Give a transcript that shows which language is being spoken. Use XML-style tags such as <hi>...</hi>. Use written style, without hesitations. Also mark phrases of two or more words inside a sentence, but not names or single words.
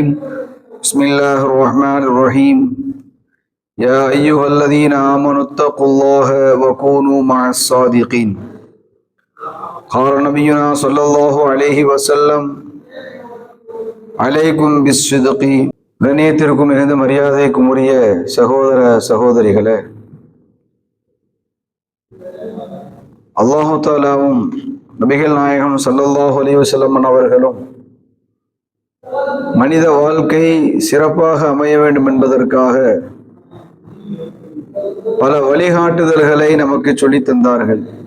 <ar>بسم الله الرحمن الرحيم. يا أيها الذين آمنوا اتقوا الله وكونوا مع الصادقين. قال نبينا صلى الله عليه وسلم: عليكم بالصدق.</ar> <ta>கண்ணியத்திற்கும் மிகுந்த மரியாதைக்கும் உரிய சகோதர சகோதரிகளே, அல்லாஹு தாலாவும் நபிகள் நாயகம்</ta> <ar>صلى الله عليه وسلم</ar> <ta>அவர்களும் மனித வாழ்க்கை சிறப்பாக அமைய வேண்டும் என்பதற்காக பல வழிகாட்டுதல்களை நமக்கு சொல்லி தந்தார்கள்.</ta>